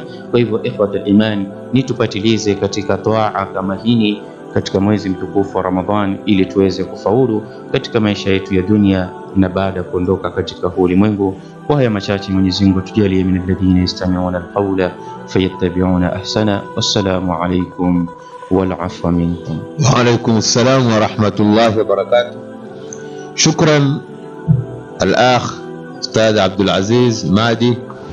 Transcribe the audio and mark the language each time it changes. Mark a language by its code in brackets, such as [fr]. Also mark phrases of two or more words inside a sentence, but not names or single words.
[sw] Kwa hivyo [ar] إخوة الإيمان, [sw] nitupatilize katika toaa kama hii katika mwezi mtukufu wa Ramadhan, ili tuweze kufaulu katika maisha yetu ya dunia na baada kuondoka katika ulimwengu. Kwa haya machache, Mwenyezi Mungu tujalie [ar] من الذين يستمعون القول فيتبعون أحسنه. والسلام عليكم والعفو منكم. وعليكم السلام ورحمة الله وبركاته. شكرا الأخ أستاذ Abdul Aziz Mahdi